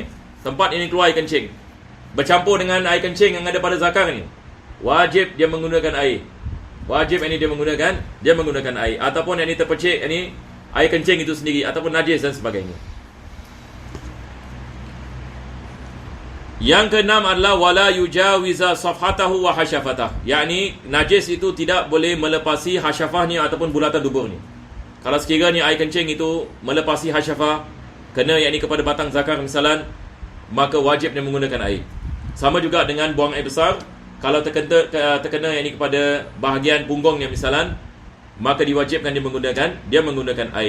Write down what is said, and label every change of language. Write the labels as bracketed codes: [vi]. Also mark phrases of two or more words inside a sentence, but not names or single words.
[ms] Tempat ini keluar air kencing bercampur dengan air kencing yang ada pada zakarnya. Wajib dia menggunakan air. Wajib dia menggunakan air. Ataupun terpercik air kencing itu sendiri ataupun najis dan sebagainya. Yang keenam adalah [ar] ولا يجاوز صفحته وحشفته. [ms] Yakni najis itu tidak boleh melepasi hasyafahnya ataupun bulatan duburnya. Kalau sekiranya air kencing itu melepasi hasyafah, kena kepada batang zakar misalan, maka wajib dia menggunakan air. Sama juga dengan buang air besar, kalau terkena kepada bahagian punggungnya misalan, maka diwajibkan dia menggunakan air.